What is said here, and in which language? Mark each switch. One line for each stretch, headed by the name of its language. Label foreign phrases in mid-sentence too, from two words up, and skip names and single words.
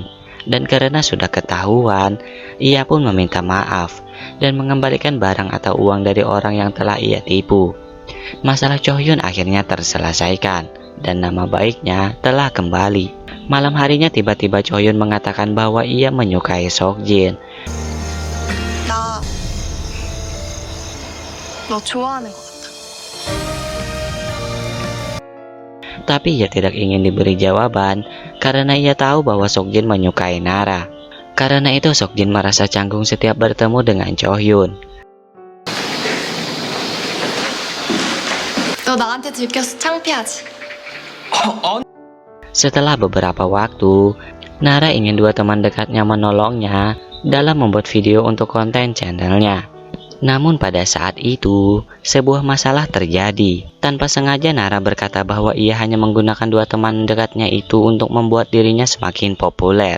Indonesian: Dan karena sudah ketahuan, ia pun meminta maaf dan mengembalikan barang atau uang dari orang yang telah ia tipu. Masalah Chohyun akhirnya terselesaikan dan nama baiknya telah kembali. Malam harinya tiba-tiba Chohyun mengatakan bahwa ia menyukai Seokjin.
Korean: 너 좋아하는 것 같아.
Indonesian: Tapi ia tidak ingin diberi jawaban karena ia tahu bahwa Seokjin menyukai Nara. Karena itu Seokjin merasa canggung setiap bertemu dengan Chohyun.
Korean: 너 나한테 들켜서 창피하지?
Indonesian: Setelah beberapa waktu, Nara ingin dua teman dekatnya menolongnya dalam membuat video untuk konten channelnya. Namun pada saat itu, sebuah masalah terjadi. Tanpa sengaja Nara berkata bahwa ia hanya menggunakan dua teman dekatnya itu untuk membuat dirinya semakin populer.